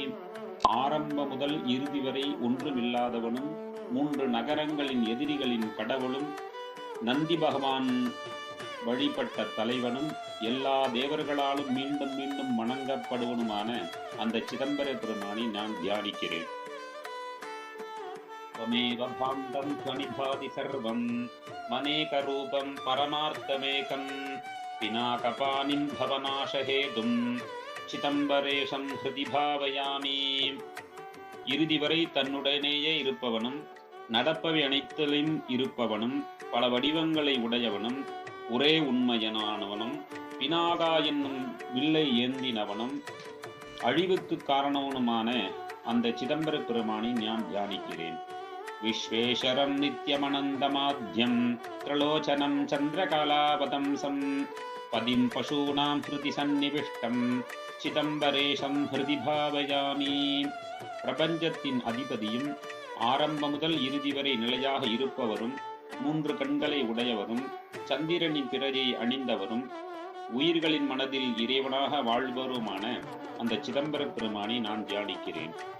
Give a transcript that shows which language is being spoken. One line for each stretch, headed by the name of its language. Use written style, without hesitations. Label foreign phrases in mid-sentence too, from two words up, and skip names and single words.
Tamil: ஆரம்ப முதல் இறுதி வரை ஒன்றுமில்லாதவனும் 3 நகரங்களின் எதிரிகளின் கடவுளும் நந்தி பகவான் வழிபட்ட தலைவனும் எல்லா தேவர்களாலும் மீண்டும் மீண்டும் வணங்கப்படுவனுமான அந்த சிதம்பர பெருமானை நான் தியானிக்கிறேன்.
Sanskrit: त्वमेव भाण्डं त्वनिभाति सर्वं मनेकरूपं परमार्थमेकं पिनाकपाणिं भवनाशहेतुं चिदम्बरेशं हृदि भावयामि.
Tamil: இறுதி வரை தன்னுடனேயே இருப்பவனும் நடப்பவை அனைத்திலும் இருப்பவனும் பல வடிவங்களை உடையவனும் ஒரே உண்மையனானவனும் பினாகா என்னும் வில்லை ஏந்தினவனும் அழிவுக்கு காரணவனுமான அந்த சிதம்பர பெருமானை நான் தியானிக்கிறேன்.
Sanskrit: विश्वेश्वरं नित्यमनन्तमाद्यं त्रिलोचनं चन्द्रकलावतंसं पदिं पशूनां हृदि सन्निविष्टं चिदम्बरेशं हृदि भावयामि.
Tamil: பிரபஞ்சத்தின் அதிபதியும் ஆரம்ப முதல் இறுதி வரை நிலையாக இருப்பவரும் 3 கண்களை உடையவரும் சந்திரனின் பிறையை அணிந்தவரும் உயிர்களின் மனதில் இறைவனாக வாழ்பவருமான அந்த சிதம்பர பெருமானை நான் தியானிக்கிறேன்.